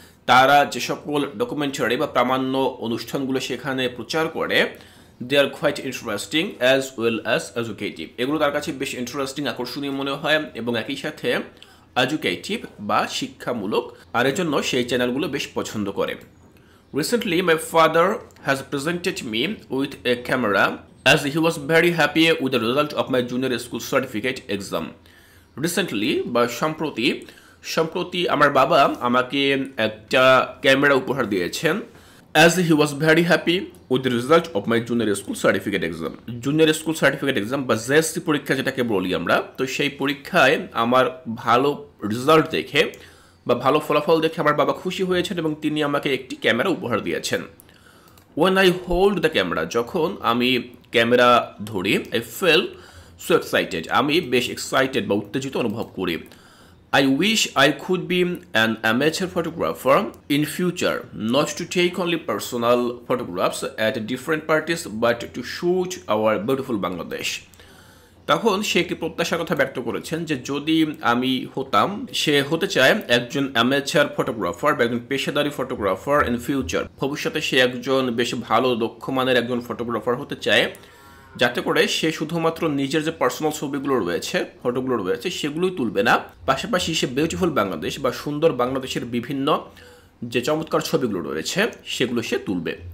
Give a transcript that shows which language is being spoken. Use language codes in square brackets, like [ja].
[bn] তারা যে সকল ডকুমেন্টারি বা প্রামাণ্য অনুষ্ঠানগুলো সেখানে প্রচার করে, [en] They are quite interesting as well as educative. [bn] এগুলো তার কাছে বেশ ইন্টারেস্টিং, আকর্ষণীয় মনে হয় এবং একই সাথে এডুকেটিভ বা শিক্ষামূলক, আর এর জন্য সেই চ্যানেলগুলো বেশ পছন্দ করে। [en] Recently, my father has presented me with a camera as he was very happy with the result of my junior school certificate exam. Recently, [bn] বা সম্প্রতি আমার বাবা আমাকে একটা ক্যামেরা উপহার দিয়েছেন, [en] as he was very happy with the result of my junior school certificate exam. [bn] Junior school certificate exam বা JSC পরীক্ষা যেটাকে বলি আমরা, তো সেই পরীক্ষায় আমার ভালো রেজাল্ট দেখে বা ভালো ফলাফল দেখে আমার বাবা খুশি হয়েছেন এবং তিনি আমাকে একটি ক্যামেরা উপহার দিয়েছেন। [en] When I hold the camera, [bn] যখন আমি ক্যামেরা ধরি, [en] I feel so excited, [bn] আমি বেশ এক্সাইটেড বা উত্তেজিত অনুভব করি। [en] I wish I could be an amateur photographer in future, not to take only personal photographs at different parties, but to shoot our beautiful Bangladesh. [bn] তখন সে একটি প্রত্যাশার কথা ব্যক্ত করেছেন যে যদি আমি হতাম, সে হতে চায় একজন অ্যামেচার ফটোগ্রাফার বা একজন পেশাদারী ফটোগ্রাফার ইন ফিউচার, ভবিষ্যতে সে একজন বেশ ভালো দক্ষ মানের একজন ফটোগ্রাফার হতে চায়, যাতে করে সে শুধুমাত্র নিজের যে পার্সোনাল ছবিগুলো রয়েছে, ফটোগুলো রয়েছে, সেগুলোই তুলবে না, পাশাপাশি সে বিউটিফুল বাংলাদেশ বা সুন্দর বাংলাদেশের বিভিন্ন যে চমৎকার ছবিগুলো রয়েছে সেগুলো সে তুলবে।